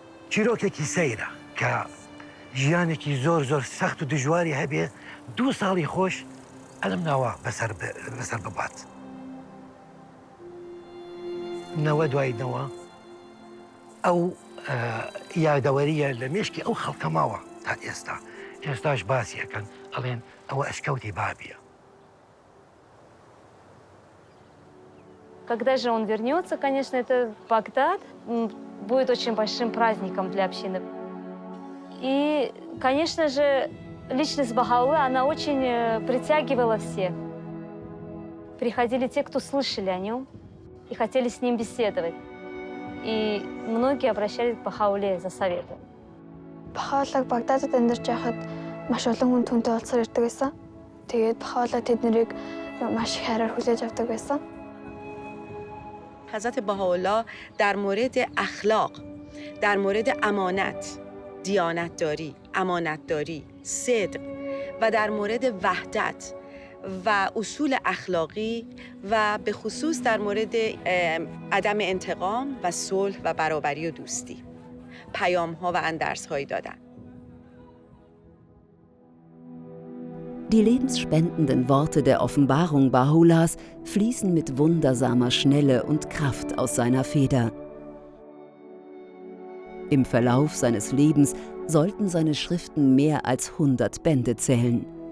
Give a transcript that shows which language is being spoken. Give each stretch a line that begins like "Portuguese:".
Central Kurdish: چیرۆکێکی سەیرە کە ژیانێکی زۆر سەخت و دژواری هەبێ 2 ساڵی خۆش ئەلم ناوە بەسەر ببات. نەوە دواییدنەوە ئەو یادەوەریە لە مێشکی ئەو خەڵکە ماوە تا ئێستا. ئێستاش باسی ئەکەن ئەڵێن ئەوە ئەشکەوتی بابیە.
Russian: Когда же он вернется, конечно, это Багдад будет очень большим праздником для общины. И, конечно же, личность Bahá'u'lláh, она очень притягивала всех. Приходили те, кто слышали о нем и хотели с ним беседовать. И многие обращались к Bahá'u'lláh за советом.
Mongolian: Bahá'u'lláh Багдадад амьдарч байхад маш олон хүн түнтэй уулзсаар ирдэг байсан. Тэгээд Bahá'u'lláh тэднийг маш их хайраар хүлээж авдаг байсан.
Persian: حضرت بهاءالله در مورد اخلاق، در مورد امانت، دیانتداری، امانتداری، صدق و در مورد وحدت و اصول اخلاقی و به خصوص در مورد عدم انتقام و صلح و برابری و دوستی پیام‌ها و اندرس‌هایی دادن.
German: Die lebensspendenden Worte der Offenbarung Bahá'u'llahs fließen mit wundersamer Schnelle und Kraft aus seiner Feder. Im Verlauf seines Lebens sollten seine Schriften mehr als 100 Bände zählen.